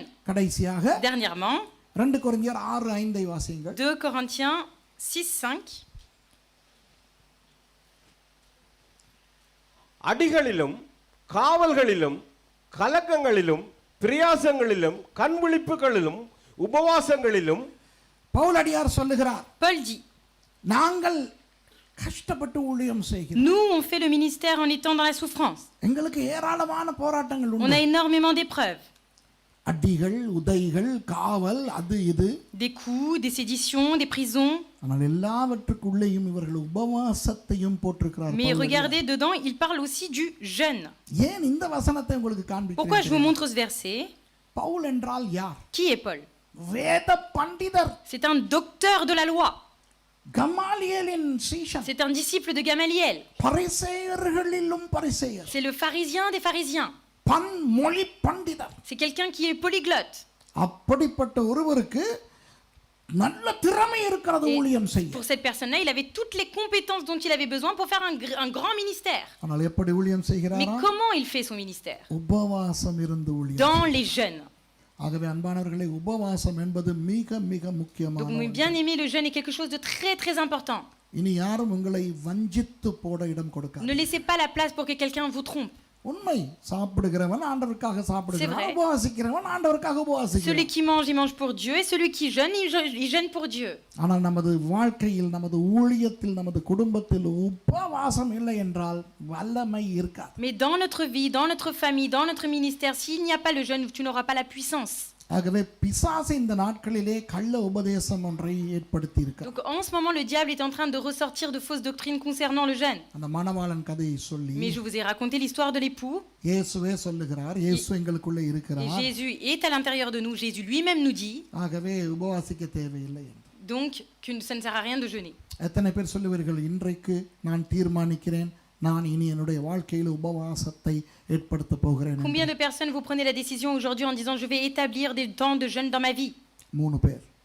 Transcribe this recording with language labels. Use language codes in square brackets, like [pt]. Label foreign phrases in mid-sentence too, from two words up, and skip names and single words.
[ta] கடைசியாக [fr] Dernièrement, [ta] 2 கொரிந்தியர் 6:5 வாசியுங்கள். [fr] 2 Corinthiens 6:5. [ta] அடிகளிலும் காவல்களிலும் கலக்கங்களிலும் பிரயாசங்களிலும் கண்விழிப்புகளிலும் உபவாசங்களிலும் பவுலடியார் சொல்லுகிறார், [fr] Paul dit, [ta] நாங்கள் கஷ்டப்பட்டு ஊழியம் செய்கிறோம். [fr] nous on fait le ministère en étant dans la souffrance. [ta] எங்களுக்கு ஏராளமான போராட்டங்கள் [fr] On [ta] உண்டு. [fr] a énormément d'épreuves. [ta] அடிகள், உதைகள், காவல், அது இது. [fr] Des coups, des séditions, des prisons. [ta] ஆனால் எல்லாவற்றுக்குள்ளேயும் இவர்கள் உபவாசத்தையும் போட்டிருக்கிறார். [fr] Mais regardez dedans, il parle aussi du jeûne. [ta] ஏன் இந்த வசனத்தை உங்களுக்கு [fr] Pourquoi je vous [ta] காண்பிக்கிறேன்? [fr] montre ce verset? [ta] பவுல் என்றால் யார்? [fr] Qui est Paul? [ta] வேத பண்டிதர். [fr] C'est un docteur de la loi. [ta] கமாலியேலின் சீஷன். [fr] C'est un disciple de Gamaliel. [ta] பரிசேயர்களிலும் பரிசேயர். [fr] C'est le pharisien des pharisiens. [ta] பன்மொழி பண்டிதர். [fr] C'est quelqu'un qui est polyglotte. [ta] அப்படிப்பட்ட ஒருவருக்கு நல்ல திறமை இருக்கிறது ஊழியம் செய்ய. [fr] Pour cette personne-là, il avait toutes les compétences dont il avait besoin pour faire un grand ministère. [ta] ஆனால் எப்படி ஊழியம் [fr] Mais [ta] செய்கிறாரா? [fr] comment il fait son ministère? [ta] உபவாசம் இருந்து ஊழியம். [fr] Dans les jeûnes. [ta] ஆகவே அன்பானவர்களே, உபவாசம் என்பது மிக மிக [fr] Donc, [ta] முக்கியமான. [fr] mes bien-aimés, le jeûne est quelque chose de très très important. [ta] இனி யாரும் உங்களை வஞ்சித்து போட இடம் கொடுக்காது. [fr] Ne laissez pas la place pour que quelqu'un vous trompe. [ta] உண்மை. சாப்பிடுகிறவன் ஆண்டவருக்காக [fr] C'est [ta] சாப்பிடுகிறான், [fr] vrai. [ta] உபவாசிக்கிறவன் ஆண்டவருக்காக [fr] Celui [ta] உபவாசிக்கிறான். [fr] qui mange, il mange pour Dieu, et celui qui jeûne, il jeûne pour Dieu. [ta] ஆனால் நமது வாழ்க்கையில், நமது ஊழியத்தில், நமது குடும்பத்தில் உபவாசம் இல்லை என்றால் வல்லமை இருக்காது. [fr] Mais dans notre vie, dans notre famille, dans notre ministère, s'il n'y a pas le jeûne, tu n'auras pas la puissance. [ta] ஆகவே பிசாசு இந்த நாட்களிலே கள்ள உபதேசம் ஒன்றை ஏற்படுத்தி இருக்கிறார். [fr] Donc en ce moment, le diable est en train de ressortir de fausses doctrines concernant le jeûne. [ta] அந்த மணவாளன் கதையை சொல்லி [fr] Mais je vous ai raconté l'histoire de l'époux. [ta] இயேசுவே சொல்லுகிறார், இயேசு எங்களுக்குள்ளே [fr] Et [ta] இருக்கிறார். [fr] Jésus est à l'intérieur de nous. Jésus lui-même nous dit [ta] ஆகவே உபவாசிக்க தேவையில்லை என்று. [fr] donc que ça ne sert à rien de jeûner. [ta] எத்தனை பேர் சொல்லுவீர்கள், இன்றைக்கு நான் தீர்மானிக்கிறேன், நான் இனி என்னுடைய வாழ்க்கையில் உபவாசத்தை ஏற்படுத்த போகிறேன்? [fr] Combien de personnes vous prenez la décision aujourd'hui en disant je vais établir des temps de jeûne dans ma vie? [ta] 3 பேர்.